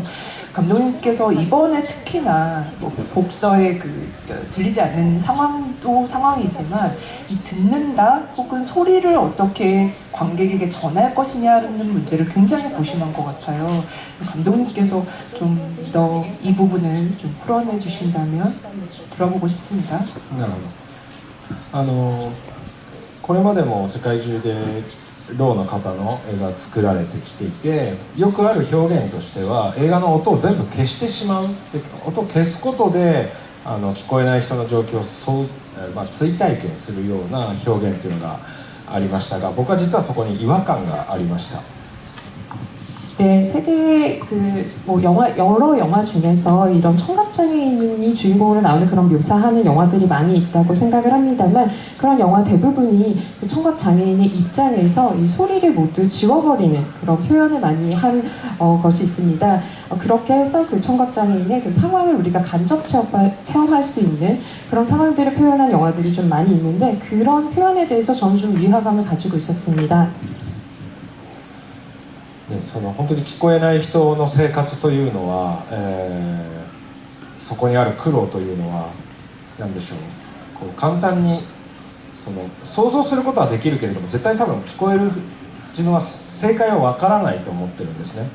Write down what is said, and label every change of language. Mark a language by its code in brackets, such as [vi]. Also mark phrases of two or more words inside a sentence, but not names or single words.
[ko] 감독님께서 이번에 특히나 복서의 그 들리지 않는 상황도 상황이지만, 이 듣는다 혹은 소리를 어떻게 관객에게 전할 것이냐는 문제를 굉장히 고심한 것 같아요. 감독님께서 좀 더 이 부분을 좀 풀어내 주신다면 들어보고 싶습니다. [ja] なるほど。これまでも世界中でろうの方の絵が作られてきていて、よくある表現としては映画の音を全部消してしまう、音を消すことで聞こえない人の状況を追体験するような表現というのがありましたが、僕は実はそこに違和感がありました。 [ko] 네, 세계 여러 영화 중에서 이런 청각장애인이 주인공으로 나오는 그런 묘사하는 영화들이 많이 있다고 생각을 합니다만, 그런 영화 대부분이 그 청각장애인의 입장에서 이 소리를 모두 지워버리는 그런 표현을 많이 한 것이 있습니다. 그렇게 해서 그 청각장애인의 그 상황을 우리가 간접 체험할 수 있는 그런 상황들을 표현한 영화들이 좀 많이 있는데, 그런 표현에 대해서 저는 좀 위화감을 가지고 있었습니다. [ja] その本当に聞こえない人の生活というのは、そこにある苦労というのは何でしょう、こう簡単に想像することはできるけれども、絶対多分聞こえる自分は正解は分からないと思ってるんですね。